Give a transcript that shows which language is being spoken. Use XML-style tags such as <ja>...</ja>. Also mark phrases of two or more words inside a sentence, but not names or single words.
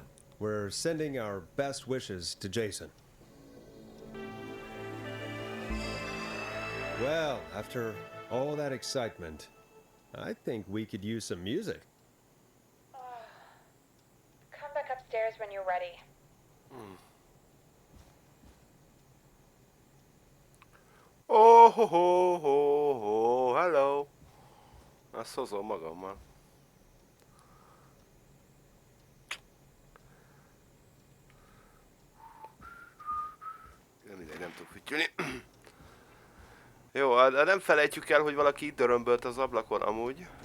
<en>We're sending our best wishes to Jason. Well, after all that excitement, I think we could use some music. Come back upstairs when you're ready. Oh, ho, ho, ho, ho, hello.</en> <hu>Azt hozom magammal. Mindegy, nem tudok fütyülni. Jó, de nem felejtjük el, hogy valaki itt dörömbölt az ablakon amúgy.</hu>